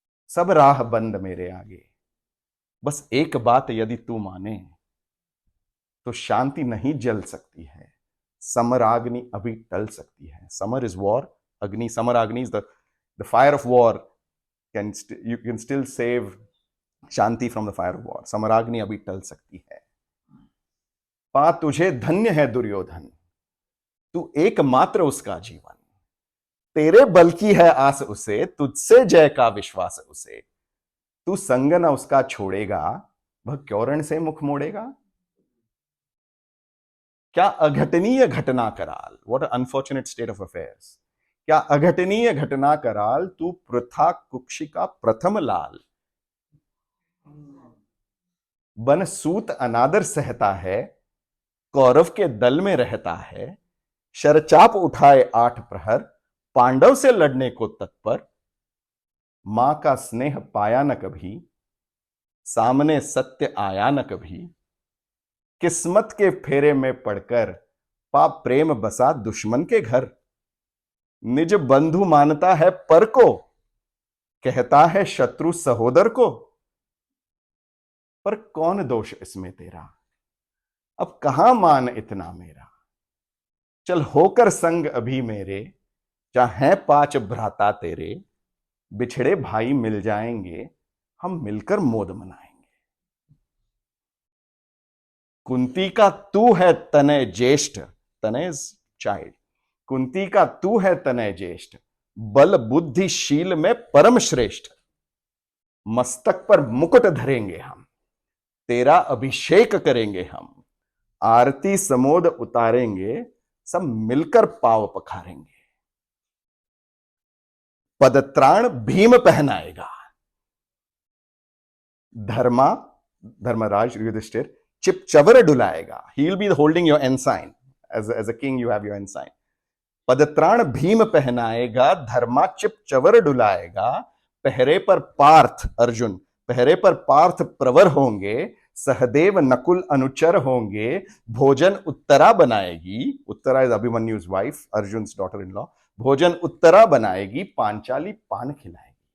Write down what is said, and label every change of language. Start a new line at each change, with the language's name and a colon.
Hindi: सब राह बंद मेरे आगे, बस एक बात यदि तू माने, तो शांति नहीं जल सकती है, समराग्नि अभी टल सकती है.
English: समर is war, अग्नि, समराग्नि is the fire of war. You can still save शांति from the fire of war.
Hindi: समराग्नि अभी टल सकती है. पा तुझे धन्य है दुर्योधन, तू एकमात्र उसका जीवन. तेरे बल की है आस उसे, तुझसे जय का विश्वास उसे. तू संग न उसका छोड़ेगा, वह क्यों रण से मुख मोड़ेगा. क्या अघटनीय घटना कराल,
English: what an unfortunate state of affairs.
Hindi: क्या अघटनीय घटना कराल, तू प्रथा कुक्षी का प्रथम लाल. बन सूत अनादर सहता है, कौरव के दल में रहता है. शरचाप उठाए 8 प्रहर, पांडव से लड़ने को तत्पर. मां का स्नेह पाया न कभी, सामने सत्य आया न कभी. किस्मत के फेरे में पड़कर, पाप प्रेम बसा दुश्मन के घर. निज बंधु मानता है पर को, कहता है शत्रु सहोदर को. पर कौन दोष इसमें तेरा, अब कहां मान इतना मेरा. चल होकर संग अभी मेरे, चाहे 5 भ्राता तेरे. बिछड़े भाई मिल जाएंगे, हम मिलकर मोद मनाएंगे. कुंती का तू है तनय ज्येष्ठ, तनय
English: Is child.
Hindi: कुंती का तू है तनय ज्येष्ठ, बल बुद्धि शील में परम श्रेष्ठ. मस्तक पर मुकुट धरेंगे हम, तेरा अभिषेक करेंगे हम. आरती समोद उतारेंगे, सब मिलकर पाव पखारेंगे. पदत्राण Bhim पहनाएगा, Dharmaraj Yudhishthir चिपचवर डुलाएगा.
English: He will be holding your ensign. As a king you have your ensign.
Hindi: पदत्राण Bhim पहनाएगा, धर्माचिप चवर डुलाएगा, पहरे पर पार्थ अर्जुन, पहरे पर पार्थ प्रवर होंगे, सहदेव नकुल अनुचर होंगे, भोजन उत्तरा बनाएगी, Uttara
English: is Abhimanyu's wife, Arjun's daughter in law,
Hindi: भोजन उत्तरा बनाएगी, पांचाली पान खिलाएगी।